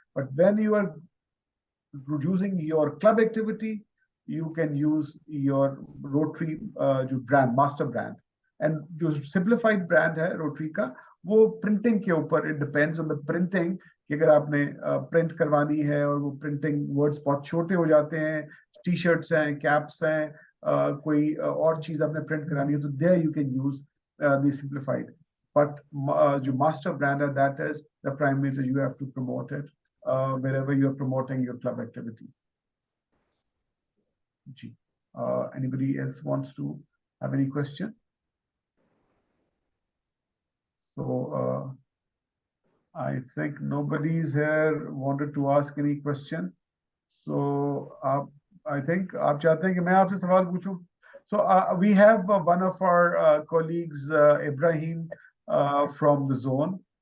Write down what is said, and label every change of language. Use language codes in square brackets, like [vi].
[en] But when you are using your club activity, you can use your Rotary brand, master brand. [hi] And जो simplified brand है Rotary का, वो printing के ऊपर, [en] it depends on the printing, [hi] कि अगर आपने print करवानी है और वो printing words बहुत छोटे हो जाते हैं, t-shirts हैं, caps हैं, कोई और चीज आपने print करानी है, तो [en] there you can use the simplified. But जो master brand है, that is the primary, you have to promote it wherever you're promoting your club activities. Gee. Anybody else wants to have any question? So I think nobody's here wanted to ask any question. So I think [hi] आप चाहते हैं कि मैं आपसे सवाल पूछूं? [en] So we have one of our colleagues, Ibrahim, from the zone.